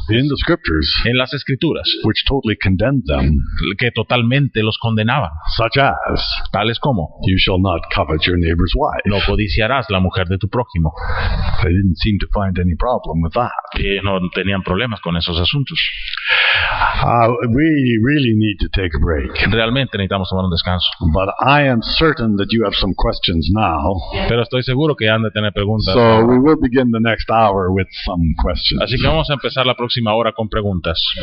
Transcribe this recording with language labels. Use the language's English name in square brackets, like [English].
[English] in the scriptures [Spanish] en las escrituras [English] which totally condemned them, [Spanish] que totalmente los condenaban, [English] such as, [Spanish] tales como: [English] you shall not covet your neighbor's wife. [Spanish] no codiciarás la mujer de tu prójimo. [English] They didn't seem to find any problem with that. [Spanish] Y ellos no tenían problemas con esos asuntos. [English] We really need to take a break. [Spanish] Realmente necesitamos tomar un descanso. [English] But I am certain that you have some questions now. [Spanish] Pero estoy seguro que han de tener preguntas. [English] So we will begin the next hour with some questions. [Spanish] Así que vamos a empezar la próxima hora con preguntas.